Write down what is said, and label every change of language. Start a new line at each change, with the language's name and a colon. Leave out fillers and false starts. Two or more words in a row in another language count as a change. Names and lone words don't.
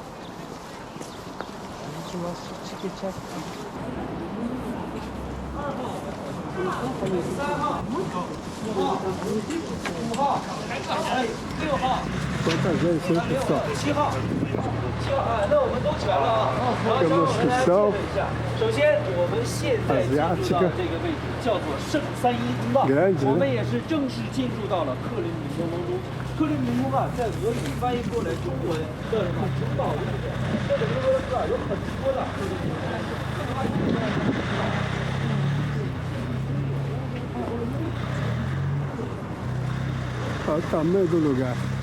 Portuguese: A gente mostra o ticket aqui. Quanta gente, hein, pessoal?
Chinese: 那我们都全了啊。然后让我们来说一下，首先我们现在进入到这个位置叫做圣三一通道，我们也是正式进入到了克林姆林宫中。克林姆林宫啊，在俄语翻译过来中文叫什么城堡的意思。这个俄罗斯啊有很多的克林姆林宫。
Portuguese: Olha o tamanho do lugar.